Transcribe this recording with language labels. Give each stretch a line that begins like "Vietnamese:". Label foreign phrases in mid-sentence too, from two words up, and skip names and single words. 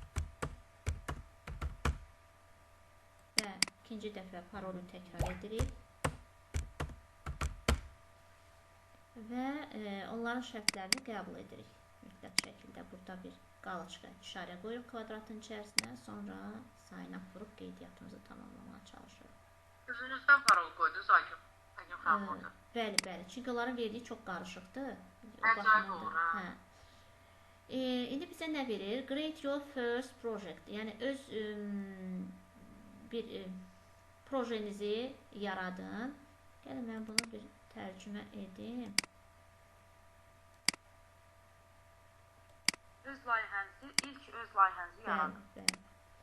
Azerbaijani: Və ikinci dəfə parolunu təkrar edirik. Və onların şərtlərini qəbul edirik. Mütləq şəkildə burada bir qalaçqa işarə qoyuruq kvadratın içərisinə. Sonra
English: sign up
Azerbaijani: vurup qeydiyyatımızı tamamlamaya çalışırıq. Özünüzdən parol qoydunuz, Aygün xanım orada. Bəli, bəli. Çünki onların verdiyi çox qarışıqdır. Əcayib olur, hə. İndi bizə nə verir?
English: Create your first project.
Azerbaijani: Yəni, öz bir projenizi yaradın. Gəlin, mən bunu bir tərcümə edim. Öz layihənizi, ilk öz layihənizi yaradın. Bəli, bəli.